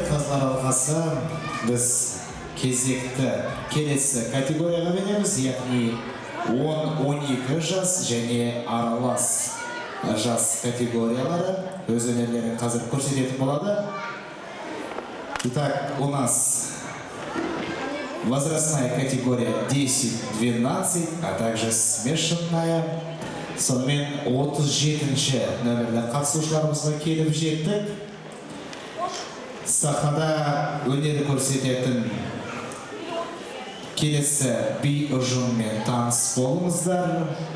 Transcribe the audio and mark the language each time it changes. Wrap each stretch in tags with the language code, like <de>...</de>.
<kk>Сыйлықтар алқасы біз кезекті келесі категорияға береміз, яғни 10-12 жас және аралас жас категориялары өз өнерлерін қазір көрсететін болады.</kk> <ru>Итак, у нас возрастная категория 10-12, а также смешанная.</ru> <kk>Сонымен 37-ші нөмірлі қатысушыларымызға келіп жеттік. Сахнада өнер көрсететін келесі би ұжыммен таныс болыңыздар.</kk>